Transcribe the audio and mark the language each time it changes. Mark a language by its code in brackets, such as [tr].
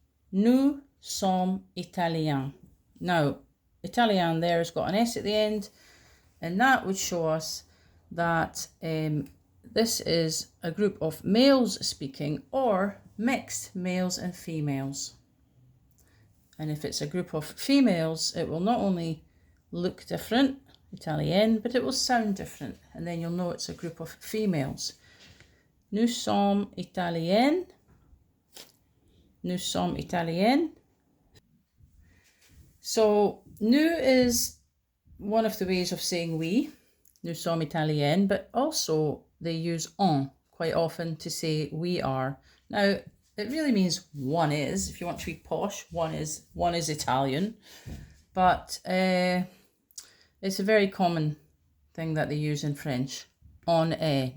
[en] Nous sommes italiens. Now, Italian there has got an S at the end, and that would show us that this is a group of males speaking or mixed males and females. And if it's a group of females, it will not only look different, Italienne, but it will sound different, and then you'll know it's a group of females. [fr] Nous sommes italiennes. Nous sommes italiennes. [en] So, nous is one of the ways of saying we. Nous sommes italiennes, but also they use on quite often to say we are. Now, it really means one is, if you want to be posh, one is Italian, but it's a very common thing that they use in French. On est.